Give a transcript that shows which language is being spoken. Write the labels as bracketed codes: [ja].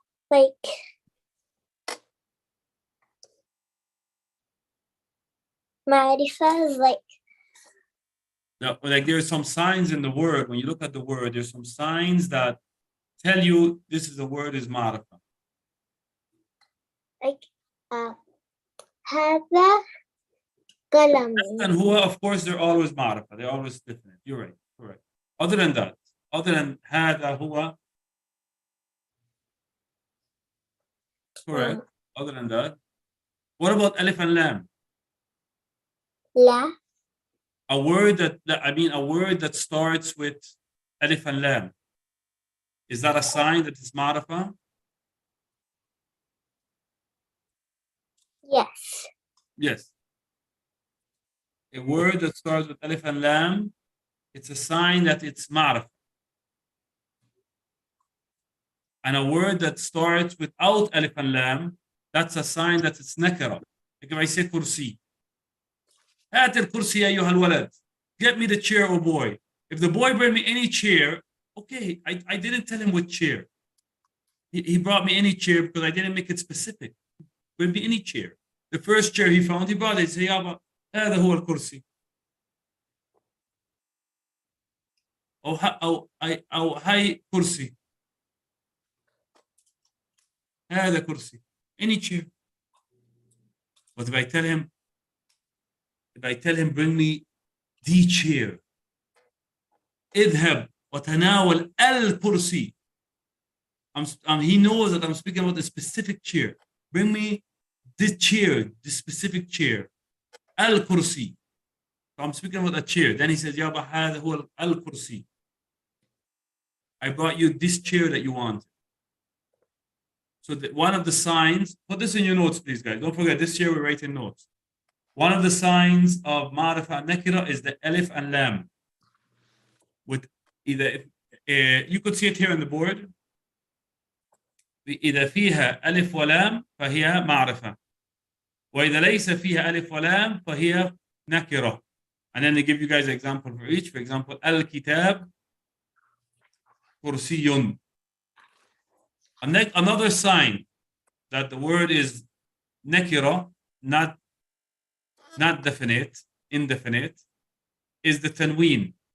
[en] Like ma'rifa is like. No, like there are some signs in the word. When you look at the word, there's some signs that tell you this is the word is ma'rifa. Like [ar] هذا قلم. [en] And huwa, of course, they're always ma'rifa. They're always definite. You're right. Correct. Other than that, other than hada, huwa. Correct. Other than that, what about alif and lam? [ar] La. [en] A word that starts with alif and lam. Is that a sign that it's ma'rifa? Yes. Yes. A word that starts with alif and lam, it's a sign that it's ma'rifa. And a word that starts without alif and lam, that's a sign that it's nakira. Like if I say kursi. [ar] هات الكرسي أيها الولد. [en] Get me the chair, oh boy. If the boy brought me any chair, okay, I didn't tell him what chair. He brought me any chair because I didn't make it specific. Bring me any chair. The first chair he found, he brought it. He said, [ar] يابا هذا هو الكرسي. أو هاي كرسي. هذا كرسي. [en] Any chair. But if I tell him, bring me the chair. [ar] اذهب وتناول الكرسي. [en] He knows that I'm speaking about a specific chair. Bring me this chair, this specific chair. [ar] الكرسي. [en] So I'm speaking about a chair. Then he says, [ar] يابا هذا هو الكرسي. [en] I brought you this chair that you want. So one of the signs, put this in your notes, please, guys. Don't forget, this year we're writing notes. One of the signs of Ma'rifa and Nakira is the Alif and Lam. With either, you could see it here on the board. [ar] إذا فيها ألف ولام فهي معرفة. وإذا ليس فيها ألف ولام فهي نكرة. [en] And then they give you guys an example for each. For example, [ar] الكتاب كرسي. [en] Another sign that the word is nakira, not definite, indefinite, is the tanween.